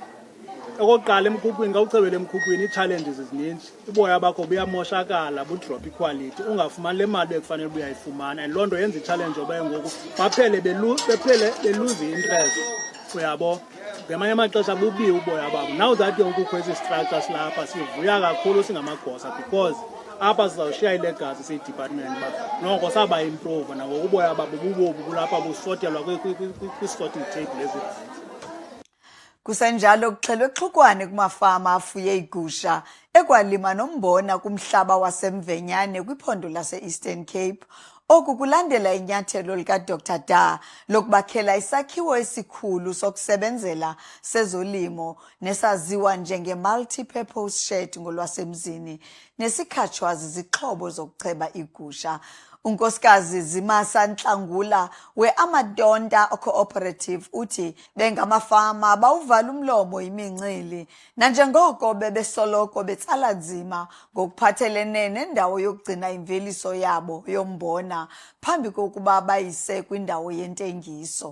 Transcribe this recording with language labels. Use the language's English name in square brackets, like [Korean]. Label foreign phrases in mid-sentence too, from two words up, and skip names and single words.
[Xhosa] Okokuqala emkhukwini xa uchebela emkhukwini ii-challenges zininzi. Uboya bakho buyamoshakala, budrop iquality, ungafumani le mali bekufanele buyayifumana, and loo nto yenza i-challenge yoba ngoku baphele beluze i-interest. Uyabo ngamanye amaxesha bubiwe uboya babo. [English] Now that [Xhosa] ke kukho ezi structures lapha sivuya kakhulu singamagosa, because apha sizawushiya ilegacy siyi-department uba noko saba-improve nangoku uboya babo bubobu kulapha busotelwa kwi- [English] sorting table [Xhosa] ezirayithi. Kusenjalo kuxhelwe exhukwane kumafama afuye igusha ekwalima nombona kumhlaba wasemvenyane kwiphondo lase-Eastern Cape. Oku kulandela inyathelo lika-Dr. Da lokubakhela isakhiwo esikhulu sokusebenzela sezolimo nesaziwa njenge- [English] multi-purpose shed [Xhosa] ngolwasemzini nesikhatshwa zizixhobo zokucheba igusha. Unkosikazi Zimasa Ntlangula we-Amadonta Cooperative uthi bengamafama bawuvala umlomo imincili nanjengoko bebesoloko betsala nzima ngokuphathelene nendawo yokugcina imveliso yabo yombona phambi kokuba bayise kwindawo yentengiso.